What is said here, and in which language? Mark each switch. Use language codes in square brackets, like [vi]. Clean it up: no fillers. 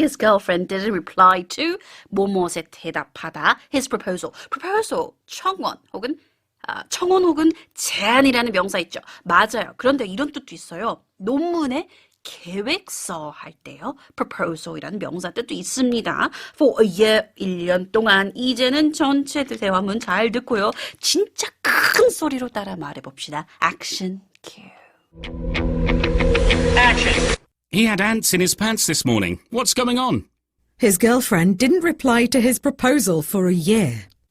[en] His girlfriend didn't reply to [ko] 뭐뭐에 대답하다. [en] His proposal. [ko] proposal, 청혼 혹은 제안이라는 명사 있죠. 맞아요. 그런데 이런 뜻도 있어요. 논문에 계획서 할 때요. proposal이라는 명사 뜻도 있습니다. [en] For a year, [ko] 1년 동안. 이제는 전체 대화문 잘 듣고요. 진짜 큰 소리로 따라 말해봅시다. [en] Action cue. Action. He had ants in his pants this morning. What's going on? His girlfriend didn't reply to his proposal for a year.